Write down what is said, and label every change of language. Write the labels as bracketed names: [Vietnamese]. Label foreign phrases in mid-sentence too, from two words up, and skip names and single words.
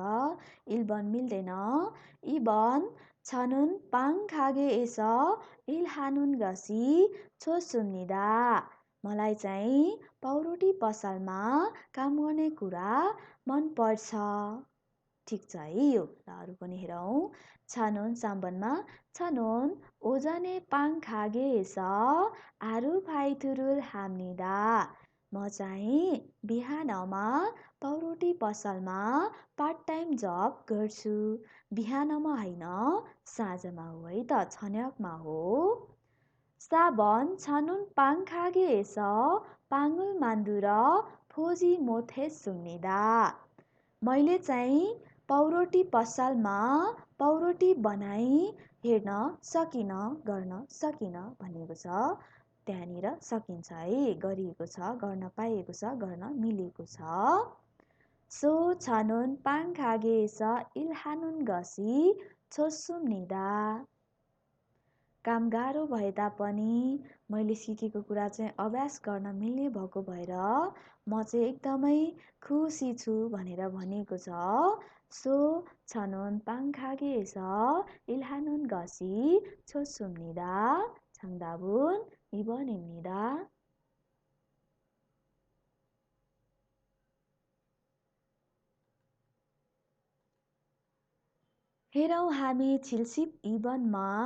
[Nepali] 1번 मिल्दैन. [Korean] 2번 저는 빵 가게에서 일하는 것이 좋습니다. [Nepali] मलाई चाहिँ पाउरोटी पसलमा काम गर्ने कुरा मन पर्छ. ठिक छ है यो. र अरू पनि हेरौँ. [Korean] 저는 3번मा 저는 오전에 빵 가게에서 아르바이트를 합니다. [Nepali] म चाहिँ बिहानमा पाउरोटी पसलमा पार्टटाइम जब गर्छु. बिहानमा होइन साँझमा हो है त, 저녁मा हो. [Korean] 4번 저는 빵 가게에서 빵을 만들어 보지 못했습니다. [Nepali] मैले चाहिँ पाउरोटी पसलमा पाउरोटी बनाई हेर्न सकिन, गर्न सकिन भनेको छ. त्यहाँनिर सकिन्छ है, गरिएको छ, गर्न पाइएको छ, गर्न मिलेको छ. [Korean] सो 저는 빵 가게에서 일하는 것이 좋습니다. [Nepali] काम गाह्रो भए तापनि मैले सिकेको कुरा चाहिँ अभ्यास गर्न मिल्ने भएको भएर म चाहिँ एकदमै खुसी छु भनेर भनेको छ. [Korean] सो 저는 빵 가게에서 일하는 것이 좋습니다. 정답은 2번입니다. [Nepali] हेरौँ हामी 72번मा